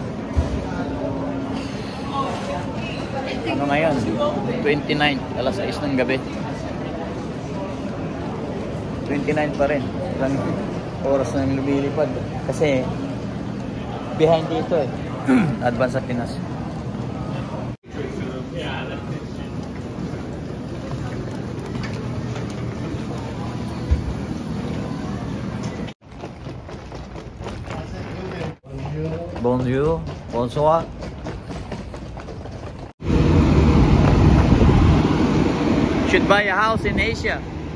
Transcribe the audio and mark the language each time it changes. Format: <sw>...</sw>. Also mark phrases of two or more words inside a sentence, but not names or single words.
<tl>Ano ngayon? 29, alas 6 ng gabi. 29 pa rin. Ilang oras na lumilipad. Kasi behind dito eh. Advance sa Pinas.</tl> <fr>Bonjour, bonsoir.</fr> <en>Should buy a house in Asia.</en>